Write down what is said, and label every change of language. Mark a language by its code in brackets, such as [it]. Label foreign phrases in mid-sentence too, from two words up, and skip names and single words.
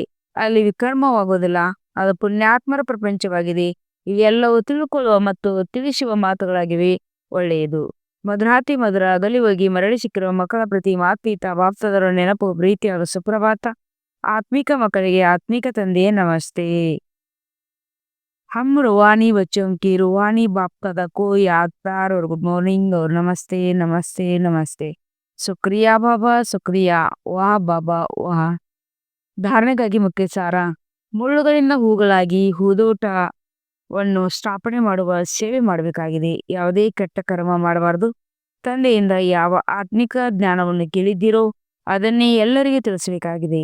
[kn] ಅಲ್ಲಿ ವಿಕರ್ಮವಾಗುವುದಿಲ್ಲ. ಅದು ಪುಣ್ಯಾತ್ಮರ ಪ್ರಪಂಚವಾಗಿದೆ. ಇವೆಲ್ಲವೂ ತಿಳ್ಕೊಳ್ಳುವ ಮತ್ತು ತಿಳಿಸುವ ಮಾತುಗಳಾಗಿವೆ. ಒಳ್ಳೆಯದು. ಮಧುರಾತಿ ಮಧುರ ಅಗಲಿ ಹೋಗಿ ಮರಳಿ ಸಿಕ್ಕಿರುವ ಮಕ್ಕಳ ಪ್ರತಿ ಮಾತ್ಪೀತ ಬಾಪ್ತದರ ನೆನಪು, ಪ್ರೀತಿಯಾದ ಸುಪ್ರಭಾತ. ಆತ್ಮಿಕ ಮಕ್ಕಳಿಗೆ ಆತ್ಮಿಕ ತಂದೆಯೇ ನಮಸ್ತೆ. [hi] हम रूहानी बच्चों की रूहानी बाप दादा को याद प्यार और [en] good morning [hi] और नमस्ते नमस्ते नमस्ते. शुक्रिया बाबा, शुक्रिया. [kn] ವಾಹ ಬಾಬಾ, ವಾಹ. ಧಾರಣೆಗಾಗಿ ಮುಖ್ಯ ಸಾರ. ಮುಳ್ಳುಗಳಿಂದ ಹೂಗಳಾಗಿ ಹೂದೋಟವನ್ನು ಸ್ಥಾಪನೆ ಮಾಡುವ ಸೇವೆ ಮಾಡಬೇಕಾಗಿದೆ. ಯಾವುದೇ ಕೆಟ್ಟ ಕರ್ಮ ಮಾಡಬಾರದು. ತಂದೆಯಿಂದ ಯಾವ ಆತ್ಮಿಕ ಜ್ಞಾನವನ್ನು ಕೇಳಿದ್ದೀರೋ ಅದನ್ನೇ ಎಲ್ಲರಿಗೂ ತಿಳಿಸಬೇಕಾಗಿದೆ.